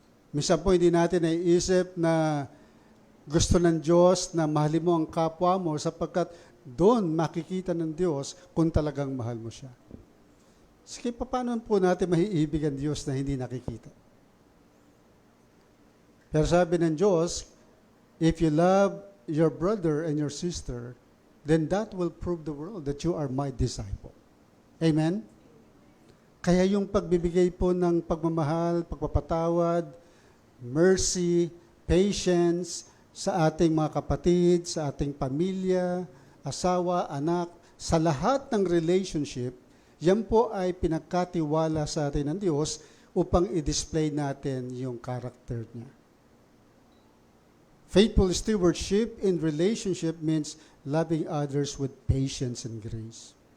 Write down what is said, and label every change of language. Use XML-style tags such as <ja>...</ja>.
<tl>Minsan po hindi natin naiisip na gusto ng Diyos na mahalin mo ang kapwa mo sapagkat doon makikita ng Diyos kung talagang mahal mo siya. Sige, paano po natin maiibig ang Diyos na hindi nakikita? Pero sabi ng Diyos,</tl> <en>if you love your brother and your sister, then that will prove the world that you are my disciple. Amen?</en> <tl>Kaya yung pagbibigay po ng pagmamahal, pagpapatawad, mercy, patience sa ating mga kapatid, sa ating pamilya, asawa, anak, sa lahat ng relationship, yan po ay pinagkatiwala sa atin ng Diyos upang i-display natin yung character niya.</tl> <en>Faithful stewardship in relationship means loving others with patience and grace.</en>